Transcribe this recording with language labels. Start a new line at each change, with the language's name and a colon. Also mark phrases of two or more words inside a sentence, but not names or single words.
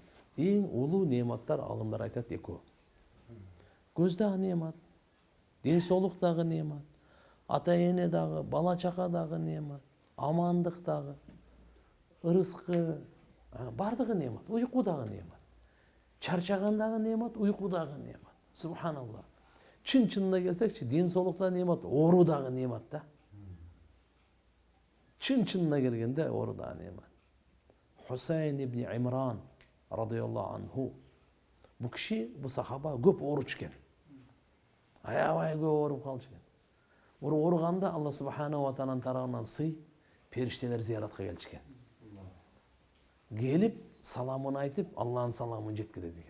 Kyrgyz: Эң улуу нематтар алымдар айтат экөө. Көз дагы немат, ден соолук дагы немат, ата эне дагы, бала чака дагы немат, амандык дагы, ырыскы, бардыгы немат, уйку дагы немат. Чарчаган дагы немат, уйку дагы немат. Субханалла. Чын-чынына келсекчи, ден соолук дагы немат, оору дагы немат да. Чын-чынына келгенде оору дагы немат. Хусейн ибн Имран
Arabic: رضي الله عنه.
Kyrgyz: Бу киши, бу сахаба көп ооруч экен. Аябай көп ооруп калчу экен. Ооруганда
Arabic: الله سبحانه وتعالى
Kyrgyz: тарабынан сый, периштелер зияратка келчү экен. Келип, саламын айтып, Алланын саламын жеткирет экен.